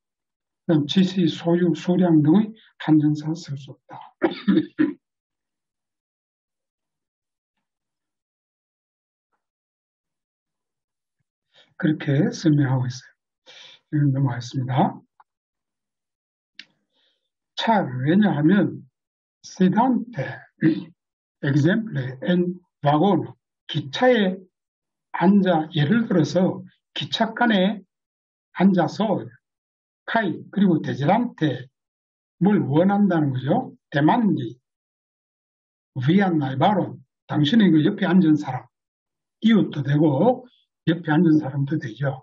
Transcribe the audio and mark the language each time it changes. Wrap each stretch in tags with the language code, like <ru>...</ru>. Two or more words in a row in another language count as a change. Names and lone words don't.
<ko>그 다음 지시, 소유, 수량 등의 한정사 쓸 수 없다. 그렇게 설명하고 있어요. 넘어가겠습니다. 차, 왜냐하면</ko> <eo>sedante, exemple, en vagon,</eo> <ko>기차에 앉아, 예를 들어서 기차칸에 앉아서 카이, 그리고 데지란테, 뭘 원한다는 거죠.</ko> <eo>demandi, vian najbaron,</eo> <ko>당신의 그 옆에 앉은 사람, 이웃도 되고 옆에 앉은 사람도 되죠.</ko>